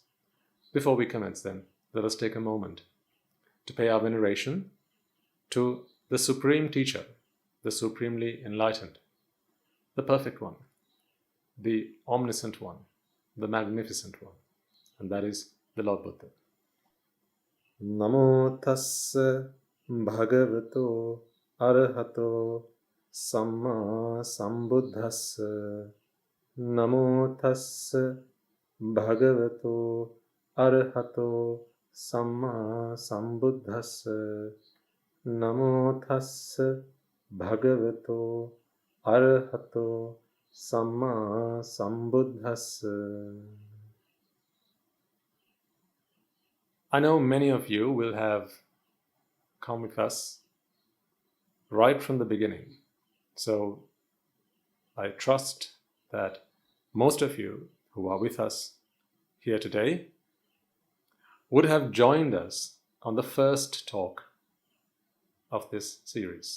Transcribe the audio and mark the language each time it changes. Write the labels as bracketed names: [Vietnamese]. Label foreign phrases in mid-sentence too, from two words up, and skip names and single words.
[English] Before we commence then, let us take a moment to pay our veneration to the Supreme Teacher, the Supremely Enlightened, the Perfect One, the Omniscient One, the Magnificent One, and that is the Lord Buddha. [Pali] Namo tassa bhagavato arahato samma sambuddhassa. Namo tassa bhagavato arahato samma sambuddhassa. Namo tassa bhagavato arahato samma sambuddhassa. [English] I know many of you will have come with us right from the beginning. So I trust that most of you who are with us here today would have joined us on the first talk of this series.